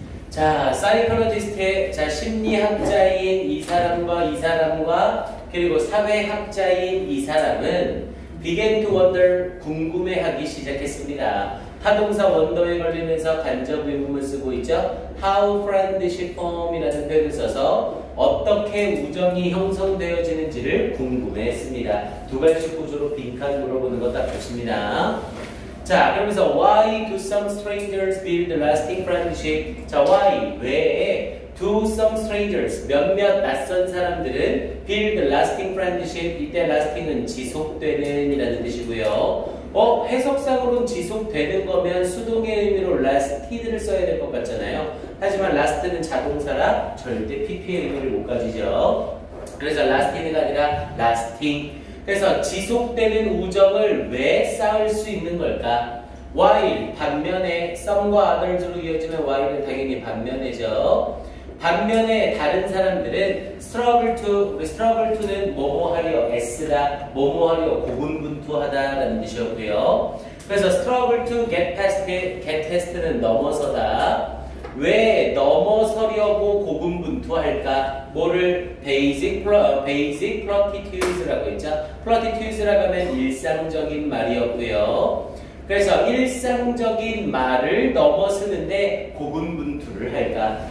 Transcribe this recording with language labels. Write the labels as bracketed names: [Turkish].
[Korean] 자, 사이코로지스트의 심리학자인 이 사람과 그리고 사회학자인 이 사람은 [English] began to wonder, [Korean] 궁금해하기 시작했습니다. 타동사 원더에 걸리면서 간접 의문을 쓰고 있죠. [English] How friendship form [Korean] 이라는 표현을 써서 어떻게 우정이 형성되어지는지를 궁금해했습니다. 두 가지 구조로 빈칸 물어보는 거 딱 좋습니다. 자, 그러면서 [English] why do some strangers build lasting friendship? [Korean] 자, why? 왜? [English] Do some strangers, [Korean] 몇몇 낯선 사람들은 [English] build lasting friendship, [Korean] 이때 lasting은 지속되는 이라는 뜻이고요. 해석상으로는 지속되는 거면 수동의 의미로 lasted를 써야 될 것 같잖아요. 하지만 last는 자동사라 절대 pp의 의미를 못 가지죠. 그래서 lasted가 아니라 lasting. 그래서 지속되는 우정을 왜 쌓을 수 있는 걸까? while, 반면에 some과 others로 이어지면 while은 당연히 반면에죠. 반면에 다른 사람들은 struggle to는 뭐뭐 하려, s다, 뭐뭐 하려, 고군분투하다라는 뜻이었고요. 그래서 [English] struggle to get past [Korean] 는 넘어서다. 왜 넘어서려고 고군분투할까? 뭐를 basic platitudes라고 했죠. platitudes라고 하면 일상적인 말이었고요. 그래서 일상적인 말을 넘어서는데 고군분투를 할까?